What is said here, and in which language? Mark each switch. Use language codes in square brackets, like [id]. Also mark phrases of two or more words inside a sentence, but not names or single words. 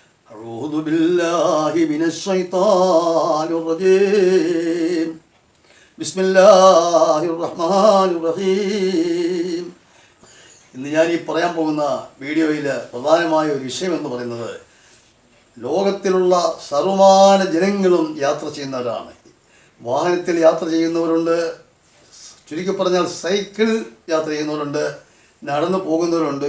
[ar] أعوذ بالله من الشيطان الرجيم بسم الله الرحمن الرحيم. [ml] ഇന്ന് ഞാൻ ഈ പറയാൻ പോകുന്ന വീഡിയോയിൽ പ്രധാനമായ ഒരു വിഷയം എന്ന് പറയുന്നത് ലോകത്തിലുള്ള സർവമാന ജനങ്ങളും യാത്ര ചെയ്യുന്നവരാണ്. വാഹനത്തിൽ യാത്ര ചെയ്യുന്നവരുണ്ട്, ചുരുക്കി പറഞ്ഞാൽ സൈക്കിൾ യാത്ര ചെയ്യുന്നവരുണ്ട്, നടന്നു പോകുന്നവരുണ്ട്.